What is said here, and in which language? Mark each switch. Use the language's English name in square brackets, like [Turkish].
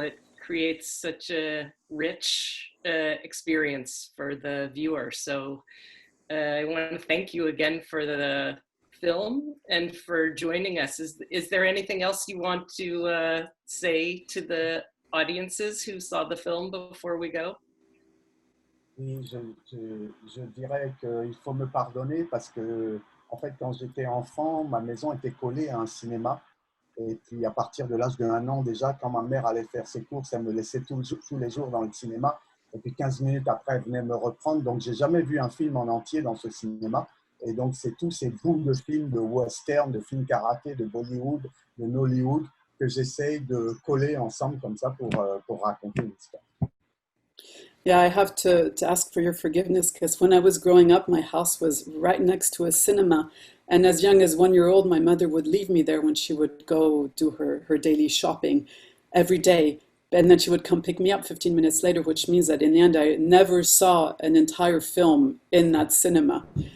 [English] It creates such a rich experience for the viewer. So I want to thank you again for the film and for joining us. Is there anything else you want to say to the audiences who saw the film before we go? [French] Et je dirais qu'il faut me pardonner parce que, en fait, quand j'étais enfant, ma maison était collée à un cinéma. Et puis, à partir de l'âge d'1 an, déjà, quand ma mère allait faire ses courses, elle me laissait tous les jours dans le cinéma. Et puis, 15 minutes après, elle venait me reprendre. Donc, j'ai jamais vu un film en entier dans ce cinéma. Et donc, c'est tous ces bouts de films, de western, de films karaté, de Bollywood, de Nollywood, que j'essaye de coller ensemble comme ça pour raconter une histoire. [English] Yeah, I have to ask for your forgiveness, because when I was growing up, my house was right next to a cinema. And as young as 1 year old, my mother would leave me there when she would go do her daily shopping every day. And then she would come pick me up 15 minutes later, which means that in the end, I never saw an entire film in that cinema.